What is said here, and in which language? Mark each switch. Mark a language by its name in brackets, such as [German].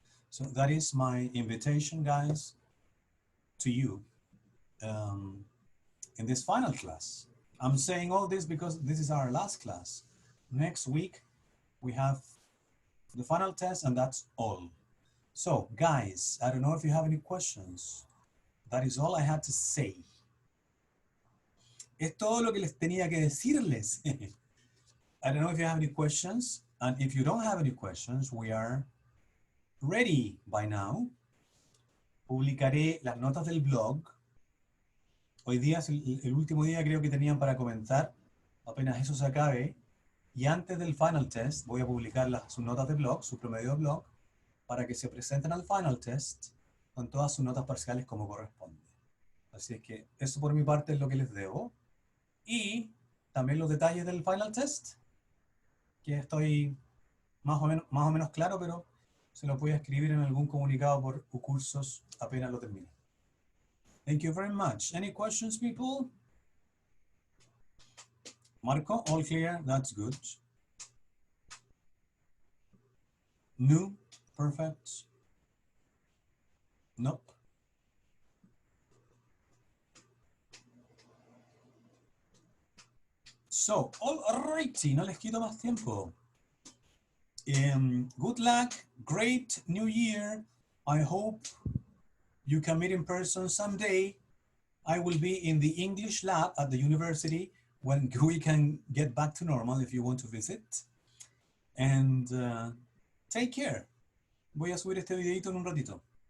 [English] So that is my invitation, guys, to you in this final class. I'm saying all this because this is our last class. Next week, we have the final test, and that's all. So, guys, I don't know if you have any questions That is all I had to say. [Spanish] Es todo lo que les tenía que decirles. [English] I don't know if you have any questions. And if you don't have any questions, we are ready by now. [Spanish] Publicaré las notas del blog. Hoy día es el último día creo que tenían para comenzar. Apenas eso se acabe. Y antes del final test voy a publicar sus notas de blog, su promedio de blog, para que se presenten al final test con todas sus notas parciales como corresponde. Así es que eso por mi parte es lo que les debo. Y también los detalles del final test, que estoy más o menos claro, pero se lo voy a escribir en algún comunicado por cursos apenas lo termine. [English] Thank you very much. Any questions, people? Marco, all clear? That's good. No? Perfect. Nope. So, alrighty, [Spanish] no les quito más tiempo. [English] Good luck, great new year. I hope you can meet in person someday. I will be in the English lab at the university when we can get back to normal if you want to visit. And take care. [Spanish] Voy a subir este videito en un ratito.